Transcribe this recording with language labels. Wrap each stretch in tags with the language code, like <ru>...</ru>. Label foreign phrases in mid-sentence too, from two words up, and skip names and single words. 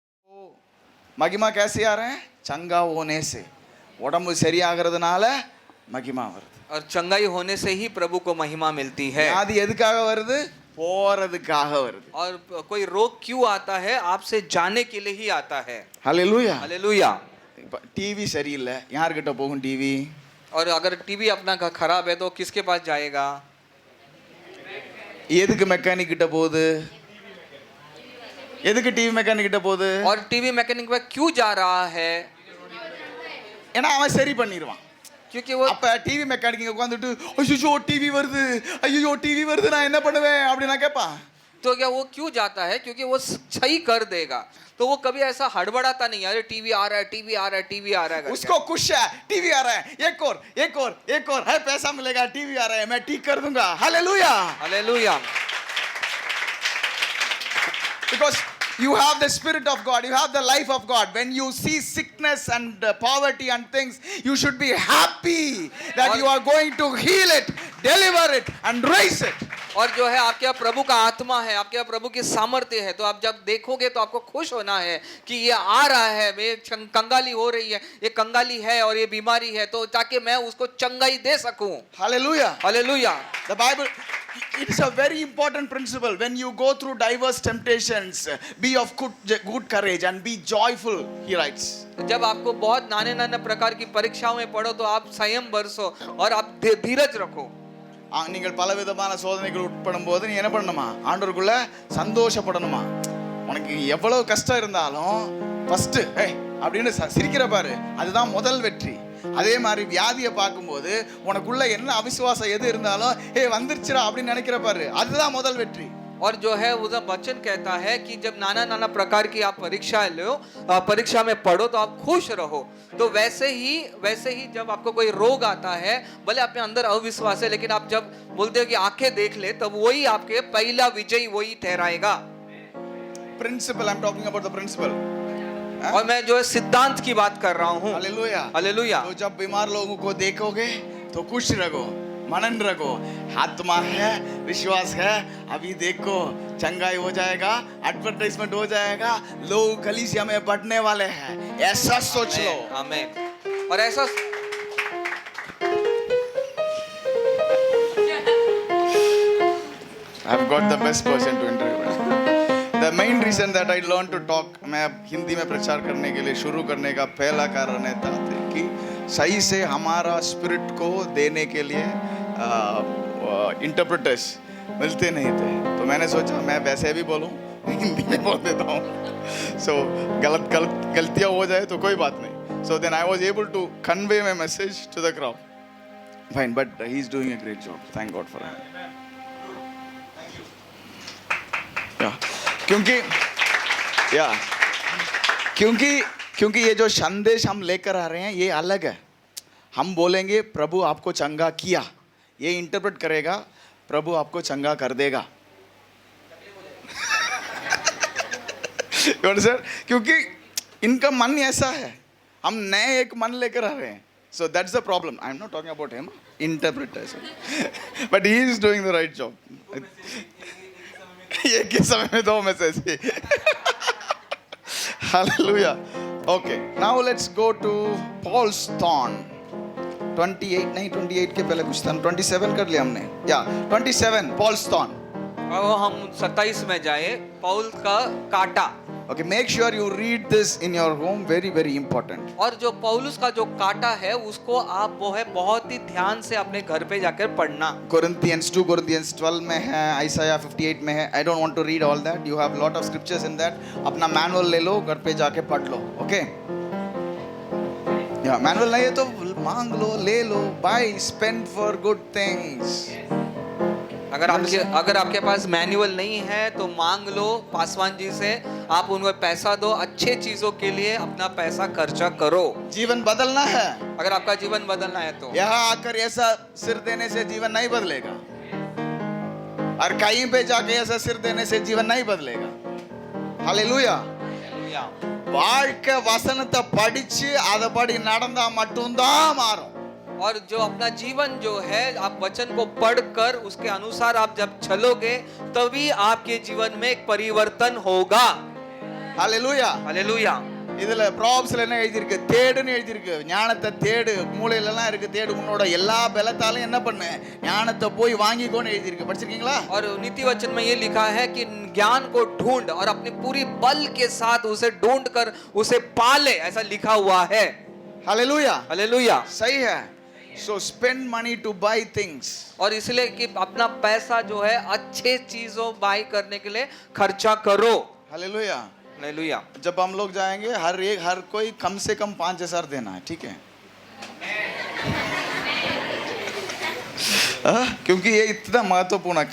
<hi>மகிமா कैसे आ रहे हैं? चंगा होने से</hi> <ta>உடம்பு சரியாகிறதுனால மகிமா வருது.</ta> <hi>और चंगाई होने से ही प्रभु को महिमा मिलती है.</hi> <ta>அது எதுக்காக வருது? போறதுக்காக வருது.</ta> <hi>और कोई रोग क्यों आता है? आपसे जाने के लिए ही आता है. हालेलुया. हालेलुया.</hi> <ta>टीवी சரியில்லை, யார்கிட்ட போகும் टीवी?</ta> <hi>और अगर टीवी अपना खराब है तो किसके पास जाएगा?</hi> <ta>எதுக்கு மெக்கானிக் கிட்ட போகுது? எதுக்கு டிவி மெக்கானிக் கிட்ட போகுது?</ta> <hi>और टीवी मैकेनिक में क्यों जा रहा है?</hi> <ta>ஏன்னா அவன் சரி பண்ணிடுவான்.</ta> <hi>क्योंकि वो</hi> <ta>அப்ப டிவி மெக்கானிக் உட்காந்துட்டு ஐயோ டிவி வருது, ஐயோ டிவி வருது, நான் என்ன பண்ணுவேன் அப்படின்னு நான் கேட்பான்.</ta> <hi>तो क्या वो क्यों जाता है? क्योंकि वो सही कर देगा. तो वो कभी ऐसा हड़बड़ाता नहीं, अरे टीवी आ रहा है, टीवी आ रहा है, टीवी आ रहा है. उसको खुश है, टीवी आ रहा है, एक और है, पैसा मिलेगा, टीवी आ रहा है, मैं ठीक कर दूंगा. हालेलुया. हालेलुया.</hi> <en>Because you have the spirit of God, you have the life of God. When you see sickness and poverty and things, you should be happy that you are going to heal it, deliver it and raise it.</en> <hi>और जो है आपके यहाँ प्रभु का आत्मा है, आपके यहाँ प्रभु की सामर्थ्य है, तो आप जब देखोगे तो आपको खुश होना है कि ये आ रहा है, ये कंगाली हो रही है, ये कंगाली है और ये बीमारी है, तो ताकि मैं उसको चंगाई दे सकूं.</hi> <en>Hallelujah.</en> <hi>हालेलुया.</hi> <en>The Bible, it is a very important principle. When you go through diverse temptations, be of good courage and be joyful, he writes.</en> <hi>जब आपको बहुत नाने नाने प्रकार की परीक्षाओं में पढ़ो तो आप संयम बरसो और आप धीरज रखो.</hi> <ta>நீங்கள் பலவிதமான சோதனைகள் உட்படும் போது நீ என்ன பண்ணணுமா? ஆண்டவருக்குள்ள சந்தோஷப்படணுமா? உனக்கு எவ்வளவு கஷ்டம் இருந்தாலும் ஃபர்ஸ்ட் அப்படின்னு சிரிக்கிற பாரு, அதுதான் முதல் வெற்றி. அதே மாதிரி வியாதியை பார்க்கும்போது உனக்குள்ள என்ன அவிசுவாசம் எது இருந்தாலும் வந்துருச்சுடா அப்படின்னு நினைக்கிற பாரு, அதுதான் முதல் வெற்றி.</ta> <hi>और जो है वो वचन कहता है कि जब नाना नाना प्रकार की आप परीक्षा लो, परीक्षा में पढ़ो तो आप खुश रहो. तो वैसे ही जब आपको कोई रोग आता है, भले आपके अंदर अविश्वास है, लेकिन आप जब बोलते हो कि आंखें देख ले, तब वही आपके पहला विजयी वही ठहराएगा. प्रिंसिपल,</hi> <en>I am talking about the principle.</en> <hi>और मैं जो है सिद्धांत की बात कर रहा हूँ. हालेलुया. हालेलुया. तो जब बीमार लोगों को देखोगे तो खुश रहो, मनन रखो, आत्मा है, विश्वास है, अभी देखो चंगाई हो जाएगा, एडवर्टाइजमेंट हो जाएगा, लोग कलीसिया में बढ़ने वाले हैं, ऐसा सोच लो. आमीन. और ऐसा</hi> <en>I've got the best person to interview. The main reason that I learned to talk,</en> <hi>मैं हिंदी में प्रचार करने के लिए शुरू करने का पहला कारण है कि सही से हमारा स्पिरिट को देने के लिए इंटरप्रेटर्स मिलते नहीं थे. तो मैंने सोचा मैं वैसे भी बोलूं, हिंदी में बोल देता हूँ. सो गलतियाँ हो जाए तो कोई बात नहीं.</hi> <en>So then I was able to convey my message to the crowd. Fine, but he's doing a great job. Thank God for him.</en> <hi>क्योंकि ये जो संदेश हम लेकर आ रहे हैं ये अलग है. हम बोलेंगे प्रभु आपको चंगा किया, ये इंटरप्रेट करेगा प्रभु आपको चंगा कर देगा. क्योंकि इनका मन ऐसा है, हम नए एक मन लेकर आ रहे हैं.</hi> <en>So that's the problem. I'm not talking about him, interpreters, but he is doing the right job.</en> <hi>एक ही समय में दो मैसेज.</hi> <en>Hallelujah. Okay, now let's go to Paul's thorn.</en> <hi>28 नहीं, 28 के पहले कुछ था, 27 कर लिया हमने.</hi> <en>27 Paul's thorn.</en> <hi>अब हम 27 में जाए, पौल का काटा.</hi> <en>Okay, make sure you read this in your home, very very important.</en> <hi>और जो पौलुस का जो काटा है उसको आप वो है बहुत ही ध्यान से अपने घर पे जाकर पढ़ना. Corinthians 2 Corinthians 12 में है, Isaiah 58 में है.</hi> <en>I don't want to read all that. You have lot of scriptures in that.</en> <hi>अपना मैनुअल ले लो, घर पे जाके पढ़ लो. Okay? मैनुअल नहीं है तो मांग लो, ले लो,</hi> <en>buy, spend for good things.</en> <hi>अगर आपके पास मैनुअल नहीं है तो मांग लो पासवान जी से, आप उनको पैसा दो, अच्छे चीजों के लिए अपना पैसा खर्चा करो. जीवन बदलना है. अगर आपका जीवन बदलना है तो यहाँ आकर ऐसा सिर देने से जीवन नहीं बदलेगा, और कहीं पे जाके ऐसा सिर देने से जीवन नहीं बदलेगा. हालेलुया.</hi> <ta>வாழ்க்கை வசனத்தை படிச்சு அதபடி நடந்தா மட்டும்தான் மாறும்.</ta> <hi>और जो अपना जीवन जो है आप वचन को पढ़कर उसके अनुसार आप जब चलोगे तभी आपके जीवन में एक परिवर्तन होगा.</hi> <ta>ஹalleluya.</ta> <hi>हालेलुया।</hi> <ta>இதுல ப்ராப்ஸ்ல என்ன எழுதியிருக்கு? தேடுன்னு எழுதியிருக்கு. ஞானத்தை தேடு. மூளையில எல்லாம் இருக்கு தேடு. உன்னோட எல்லா பலத்தாலும் என்ன பண்ணு? ஞானத்தை போய் வாங்கிக்கோன்னு எழுதியிருக்கு. படிச்சிருக்கீங்களா?</ta> <hi>और नीति वचन में ये लिखा है कि ज्ञान को ढूंढ और अपनी पूरी बल के साथ उसे ढूंढ कर उसे पाले, ऐसा लिखा हुआ है।</hi> <ta>ஹalleluya.</ta> <hi>हालेलुया। सही है.</hi> <en>So spend money to buy things.</en> <hi>और इसलिए कि अपना पैसा जो है अच्छे चीजों बाय करने के लिए खर्चा करो। हालेलुया. हालेलुया। जब हम लोग जाएंगे हर कोई कम से कम 5,000 देना है, ठीक है? क्योंकि ये इतना महत्वपूर्ण है।</hi>